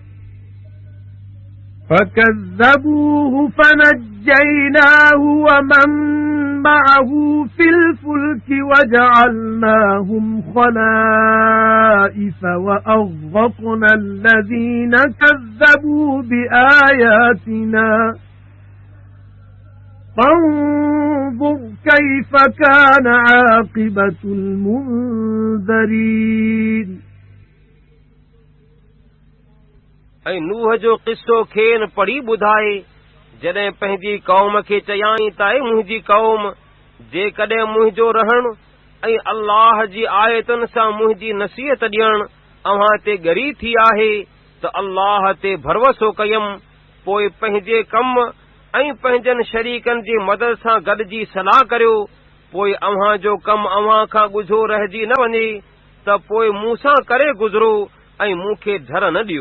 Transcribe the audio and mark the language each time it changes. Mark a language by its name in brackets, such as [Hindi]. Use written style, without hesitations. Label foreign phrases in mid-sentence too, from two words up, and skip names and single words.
[Arabic] فكذبوه فنجيناه ومن معه في الفلك وجعلناهم خلائف وأغرقنا الذين كذبوا بآياتنا فانظر كيف كان عاقبة المنذرين [Sindhi] ऐं नूह जो क़िस्सो खेनि पढ़ी ॿुधाए, जॾहिं पंहिंजी क़ौम खे चयाईं त मुंहिंजी क़ौम, जेकॾहिं मुंहिंजो रहण ऐं अल्लाह जी आयतुनि सां मुंहिंजी नसीहत ॾियण अव्हां ते ॻरी थी आहे त अल्लाह ते भरवसो कयमि, पोइ पंहिंजे कम ऐं पंहिंजनि शरीकनि जी मदद सां गॾिजी सलाह करियो, पोइ अव्हां जो कमु अव्हां खां ॻुझो रहिजी न वञे त पोइ मूंसां करे गुज़रो ऐं मूंखे धर न ॾियो।